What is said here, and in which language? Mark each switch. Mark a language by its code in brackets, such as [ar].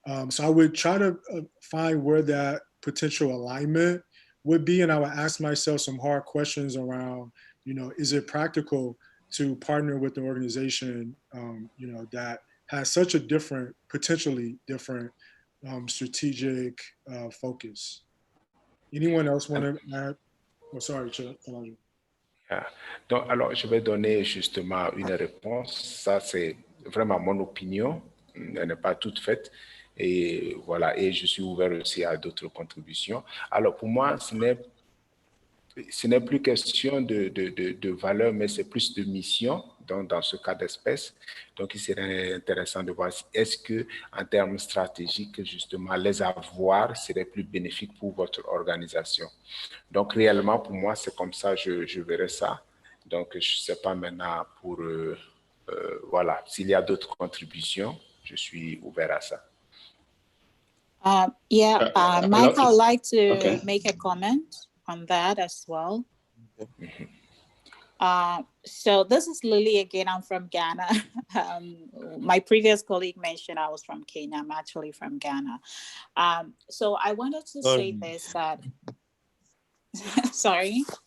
[en] So I would try to find where that potential alignment would be, and I would ask myself some hard questions around, is it practical to partner with an organization, that has such a different, potentially different strategic focus. Anyone else want to add? Oh, sorry, Elijah. Yeah. [fr] Donc, alors, je vais donner justement une réponse. Ça, c'est vraiment mon opinion. Elle n'est pas toute faite. Et voilà, et je suis ouvert aussi à d'autres contributions. Alors, pour moi, ce n'est plus question de valeur, mais c'est plus de mission, donc dans ce cas d'espèce. Donc, il serait intéressant de voir est-ce que, en termes stratégiques, justement, les avoirs seraient plus bénéfiques pour votre organisation. Donc, réellement, pour moi, c'est comme ça, je verrais ça. Donc, je ne sais pas maintenant pour, voilà, s'il y a d'autres contributions, je suis ouvert à ça. [en] Mike, I'd like to make a comment on that as well. So this is Lily again. I'm from Ghana. My previous colleague mentioned I was from Kenya. I'm actually from Ghana. So I wanted to say this, that, sorry.